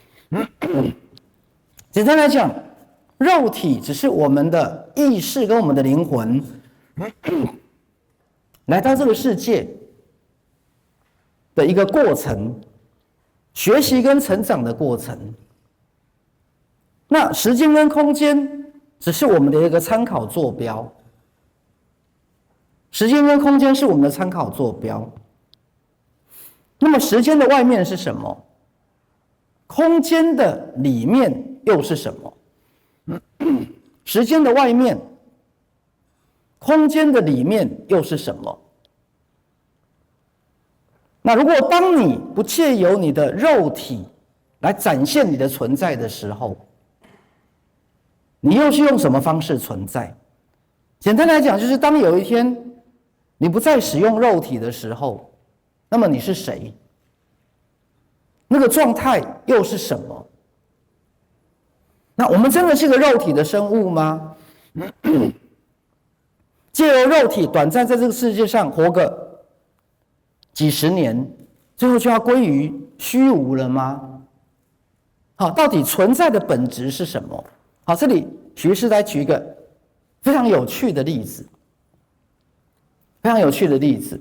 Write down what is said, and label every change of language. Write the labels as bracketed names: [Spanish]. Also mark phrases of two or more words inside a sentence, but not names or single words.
[Chinese] 簡單來講，肉體只是我們的意識跟我們的靈魂來到這個世界的一個過程，學習跟成長的過程。那時間跟空間只是我們的一個參考坐標，時間跟空間是我們的參考坐標。那麼時間的外面是什麼？空間的裡面又是什麼？時間的外面，空間的裡面又是什麼？那如果當你不借由你的肉體來展現你的存在的時候，你又是用什麼方式存在？簡單來講，就是當有一天你不再使用肉體的時候，那麼你是誰？那個狀態又是什麼？那我們真的是個肉體的生物嗎？借由肉體短暫在這個世界上活個幾十年，最後就要歸於虛無了嗎？好，到底存在的本質是什麼？好，這裡許醫師來舉一個非常有趣的例子，非常有趣的例子。